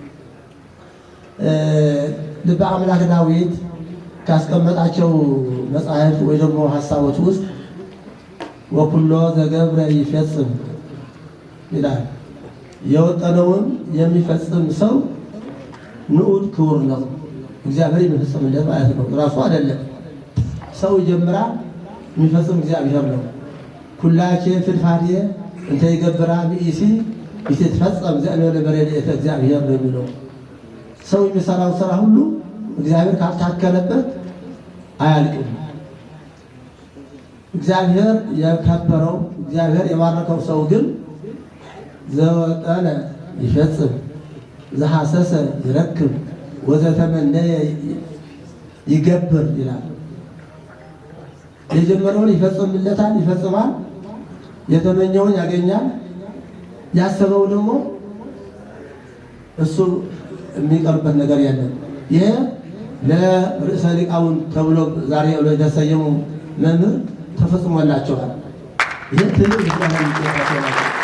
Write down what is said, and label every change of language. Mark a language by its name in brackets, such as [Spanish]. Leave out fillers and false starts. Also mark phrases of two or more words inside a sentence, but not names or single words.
[Amharic] ልበ አምላክ ዳዊት ካስቀመጣቸው መጽሐፍ ወይ ደግሞ ሀሳቦች ውስጥ [Geez] ወኩሎ ዘገብረ ይፈጽም [Amharic] ይላል። የወጠነውን የሚፈጽም ሰው ንዑድ ክቡር ነው፣ እግዚአብሔር የሚፈጽምለት ማለት ነው። ራሱ አይደለም ሰው ይጀምራል፣ የሚፈጽም እግዚአብሔር ነው። [Geez] ኩላቼ ፍድፋዴ እንተ ይገብራ ብእሲ ይትፈጸም ዘእንበለ በረድኤተ እግዚአብሔር [Amharic] ነው የሚለው። ሰው የሚሰራው ስራ ሁሉ እግዚአብሔር ካልታከለበት አያልቅም። እግዚአብሔር የከበረው እግዚአብሔር የባረከው ሰው ግን [Geez] ዘወጠነ ይፈጽም ዘሐሰሰ ይረክብ ወዘተመነየ ይገብር [Amharic] ይላል። የጀመረውን ይፈጽምለታል፣ ይፈጽማል። የተመኘውን ያገኛል። ያሰበው ደግሞ እሱ የሚቀርበት ነገር የለም። ይሄ ለርዕሰ ሊቃውንት ተብሎ ዛሬ ለተሰየሙ መምህር ተፈጽሞላቸዋል። ይህ ትልቅ ምስጋና የሚገባቸው